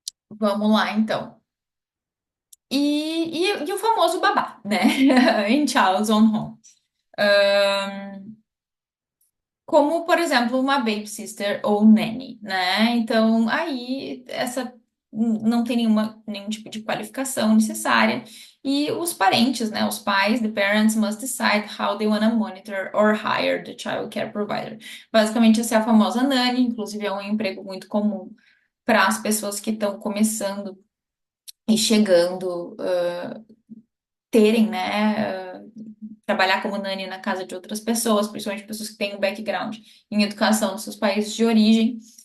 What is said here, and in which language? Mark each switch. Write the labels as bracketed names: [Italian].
[Portuguese] Vamos lá, então. E o famoso babá, né? Em Child's Own Home. Como, por exemplo, uma babysitter ou nanny, né? Então, aí essa não tem nenhum tipo de qualificação necessária. E os parentes, né? Os pais, [English] the parents must decide how they want to monitor or hire the child care provider. [Portuguese] Basicamente, essa é a famosa nanny, inclusive é um emprego muito comum para as pessoas que estão começando e chegando, terem, né? Trabalhar como nanny na casa de outras pessoas, principalmente pessoas que têm um background em educação nos seus países de origem.